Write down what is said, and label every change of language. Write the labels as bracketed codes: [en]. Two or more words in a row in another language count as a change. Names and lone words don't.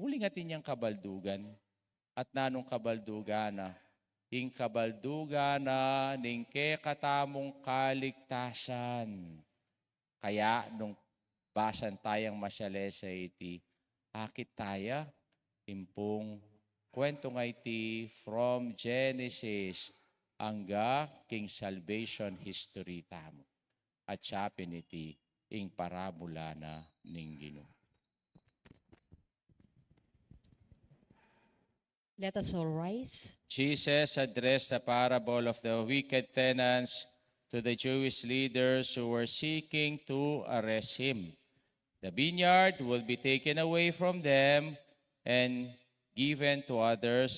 [pam] Uli nga tinyang kabaldugan. At nanong kabaldugana, ing kabaldugana ning katamong kaligtasan. Kaya nung basan tayang masalesa iti, akit taya, impong kwento nga iti [en] from Genesis [pam] hangga king [en] salvation history [pam] tamo. At siapin iti ing parabola na ning Ginoo. [en] Let us all rise. Jesus addressed the parable of the wicked tenants to the Jewish leaders who were seeking to arrest him. The vineyard will be taken away from them and given to others.